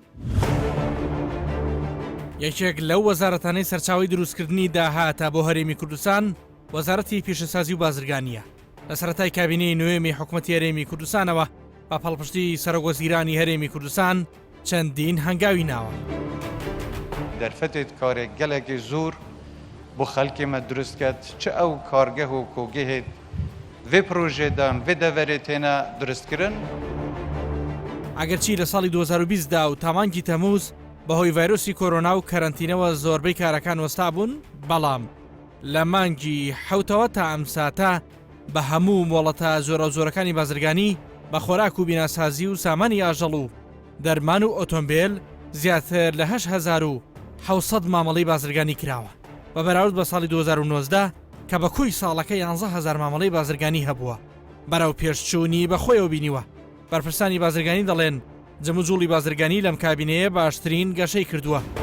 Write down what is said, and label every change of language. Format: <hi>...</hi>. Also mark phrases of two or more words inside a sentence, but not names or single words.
<ckb>یەکێک لەو وەزارەتانەی سەرچاوی دروستکردنی داهاتە بۆ هەرێمی کوردستان وەزارەتی پیشەسازی و بازرگانیە لە سەرەتای کابینەی نوێمی حکوومەتی هەرێمی کوردستانەوە با پەڵپشتی سەرۆکوەزیرانی هەرێمی کوردستان چەندین هەنگاوی ناوە</ckb> <ku>دەرفەتێت کارێک گەلێکی زۆر بۆ خەڵکێمە دروست کرد چ ئەو کارگەه و کۆگەهێت vê projêdan vê deverê têne duristkirin</ku> <ckb>ئەگەرچی لە ساڵی 2020دا و تامانگی تەمووز بەهۆی ڤایرۆسی کۆرۆنا و کەرەنتینەوە زۆربەی کارەکان وەستا بوون بەڵام لە مانگی حوتەوە تا ئەمساتە بە هەموو مۆڵەتە زۆرە زۆرەکانی بازرگانی بە خۆراک و بیناسازی و سامانی ئاژەڵ و دەرمان و ئۆتۆمبیل زیاتر لە 8,700 مامەڵەی بازرگانی کراوە بە بەراورد بە ساڵی 2019 کە بە کوی ساڵەکە 11,000 مامەڵەی بازرگانی هەبووە بەرەو پێشچوونی بە خۆیەوە بینیوە بەرپرسانی بازرگانی دەڵێن جەموجوڵی بازرگانی لەم کابینەیە باشترین گەشەی کردووە</ckb>